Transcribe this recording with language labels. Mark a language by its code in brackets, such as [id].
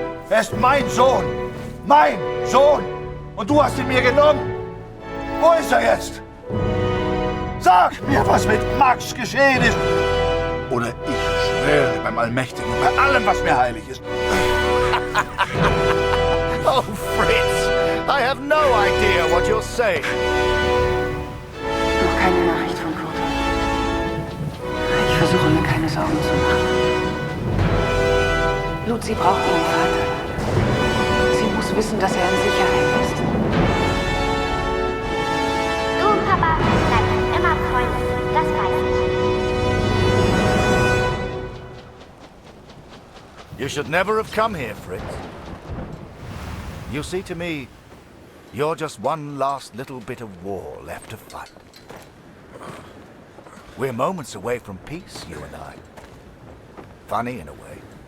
[de] Er ist mein Sohn. Mein Sohn. Und du hast ihn mir genommen. Wo ist er jetzt? Sag mir, was mit Max geschehen ist. Oder ich schwöre beim Allmächtigen, bei allem, was mir heilig ist. [en] Oh, Fritz, I have no idea what you're saying. [de] Noch keine Nachricht von Retold. Ich versuche mir keine Sorgen zu machen. Lucy braucht ihren Vater. wissen, dass er in Sicherheit ist. Du und Papa bleiben immer Freunde, das weiß ich. [en] You should never have come here, Fritz. You see, to me, you're just one last little bit of war left to fight. We're moments away from peace, you and I. Funny in a way.